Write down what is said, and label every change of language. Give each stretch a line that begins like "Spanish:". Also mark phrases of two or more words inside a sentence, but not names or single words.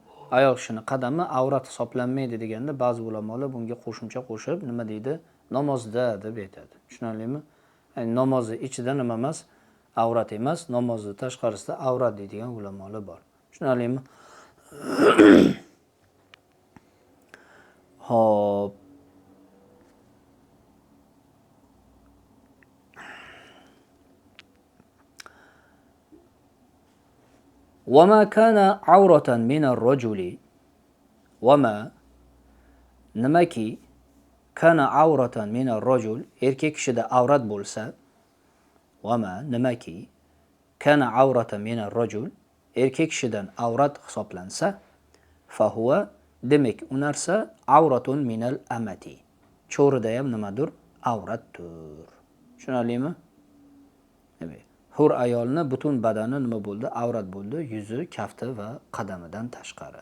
Uzbek: Ayol kishining qadami avrat hisoblanmaydi deganda ba'zi ulamolar bunga qo'shimcha qo'shib nima deydi? Namozda deb aytadi. Tushunarlimi? Namozni ichida nima emas? Avrat emas, namozni tashqarisida avrat deydigan ulamolar bor. Tushunarlimi? Hop.
Arabic: وما كان عورة من الرجل وما نمكي كان عورة من الرجل
Uzbek: erkak kishida avrat bo'lsa
Arabic: وما نمكي كان عورة من الرجل
Uzbek: erkak kishidan avrat hisoblansa
Arabic: fahuva
Uzbek: demak u narsa
Arabic: عورة من الأمة.
Uzbek: Cho'rida ham nimadir? Avratdir. Tushunarlimi? Demak, hur ayolni butun badani nima bo'ldi? Avrat bo'ldi, yuzi, kafti va qadamidan tashqari.